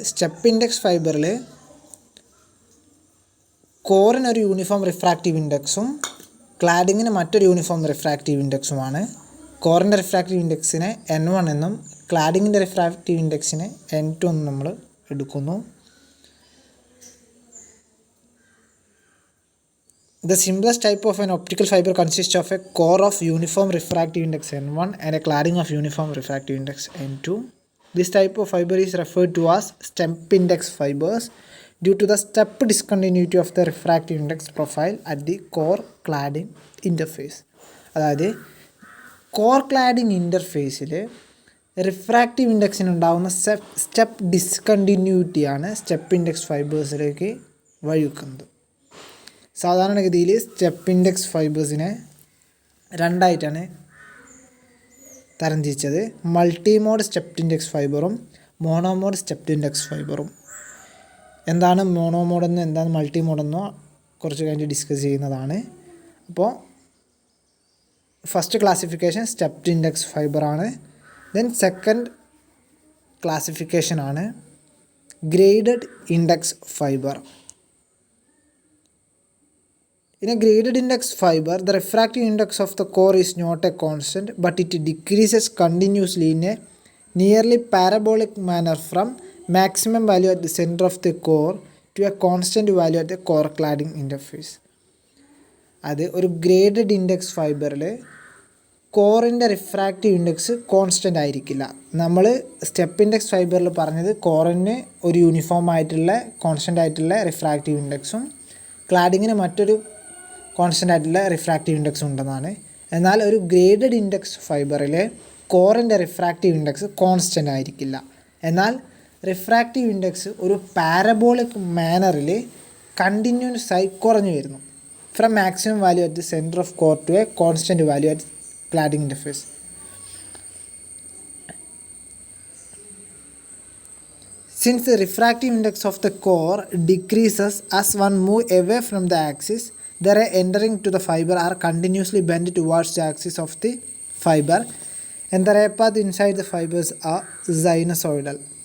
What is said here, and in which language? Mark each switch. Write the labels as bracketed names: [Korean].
[Malayalam] Step index ഫൈബറിൽ കോറിനൊരു uniform refractive ഇൻഡെക്സും ക്ലാഡിങ്ങിന് മറ്റൊരു uniform refractive ഇൻഡെക്സുമാണ്. കോറിൻ്റെ refractive ഇൻഡെക്സിനെ N1 എന്നും ക്ലാഡിങ്ങിൻ്റെ refractive ഇൻഡെക്സിനെ N2 എന്നും നമ്മൾ എടുക്കുന്നു. [English] The simplest type of an optical fiber consists of a core of uniform refractive index N1 and a cladding of uniform refractive index N2. This type of fiber is referred to as step index fibers due to the step discontinuity of the refractive index profile at the core cladding interface. [Malayalam] അതായത് core cladding ഇൻ്റർഫേസിൽ refractive ഇൻഡെക്സിനുണ്ടാകുന്ന step ഡിസ്കണ്ടിന്യൂറ്റിയാണ് step index ഫൈബേഴ്സിലേക്ക് വഴിവെക്കുന്നത്. സാധാരണഗതിയിൽ step index ഫൈബേഴ്സിനെ രണ്ടായിട്ടാണ് തരംതിരിച്ചത്. Multimode step index ഫൈബറും മോണോമോഡ് step index ഫൈബറും. എന്താണ് മോണോമോഡെന്നോ എന്താണ് മൾട്ടിമോഡെന്നോ കുറച്ച് കഴിഞ്ഞ് discuss ചെയ്യുന്നതാണ്. അപ്പോൾ first classification step index ഫൈബറാണ്. Then second ക്ലാസിഫിക്കേഷനാണ് graded index fibre. [English] In a graded index fiber, the refractive index of the core is not a constant, but it decreases continuously in a nearly parabolic manner from maximum value at the center of the core to a constant value at the core cladding interface. [Malayalam] അത് ഒരു graded index ഫൈബറിൽ കോറിൻ്റെ refractive index constant ആയിരിക്കില്ല. നമ്മൾ step index ഫൈബറിൽ പറഞ്ഞത് കോറിന് ഒരു uniform ആയിട്ടുള്ള constant ആയിട്ടുള്ള refractive ഇൻഡെക്സും ക്ലാഡിങ്ങിന് മറ്റൊരു constant ആയിട്ടുള്ള റിഫ്രാക്റ്റീവ് ഇൻഡെക്സ് ഉണ്ടെന്നാണ്. എന്നാൽ ഒരു graded index ഫൈബറിലെ കോറിൻ്റെ refractive index constant ആയിരിക്കില്ല. എന്നാൽ റിഫ്രാക്റ്റീവ് ഇൻഡെക്സ് ഒരു പാരബോളിക് മാനറിൽ കണ്ടിന്യൂസ് ആയി കുറഞ്ഞു വരുന്നു [English] From maximum value at the centre of core to a constant value at cladding interface. Since the refractive index of the core decreases as one moves away from the axis, the ray entering to the fiber are continuously bent towards the axis of the fiber, and the ray path inside the fibers are sinusoidal.